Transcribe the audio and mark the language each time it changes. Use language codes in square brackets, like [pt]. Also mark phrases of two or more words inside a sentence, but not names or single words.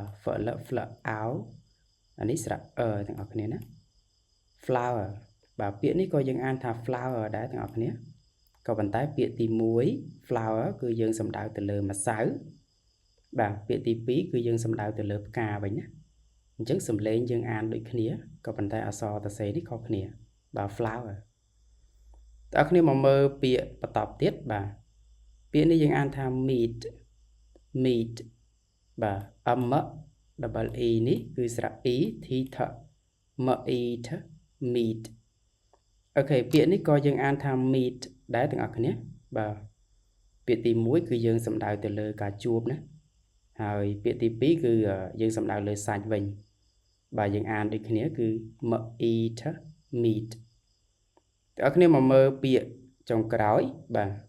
[km] flower អានេះស្រៈទាំងអស់គ្នាណា flower បាទពាក្យនេះក៏យើងអានថា flower ដែរទាំងអស់គ្នាក៏ប៉ុន្តែពាក្យទី1 flower គឺយើងសំដៅទៅលើម្សៅបាទពាក្យទី2គឺយើងសំដៅទៅលើផ្កាវិញណាអញ្ចឹងសំឡេងយើងអានដូចគ្នាក៏ប៉ុន្តែអក្សរសរសេរនេះខុសគ្នាបាទ flower តើអ្នកគ្នាមកមើលពាក្យបន្តទៀតបាទពាក្យនេះយើងអានថា meat បាទ [en] m double e [km] នេះគឺស្រៈ [en] e t th meat meat [km] អូខេពាក្យនេះក៏យើងអានថា meat ដែរទាំងអស់គ្នាបាទពាក្យទី1គឺយើងសំដៅទៅលើការជួបណាហើយពាក្យទី2គឺយើងសំដៅលើសាច់វិញបាទយើងអានដូចគ្នាគឺ [en] meat meat [km] តើអ្នកគ្នាមកមើលពាក្យចុងក្រោយបាទ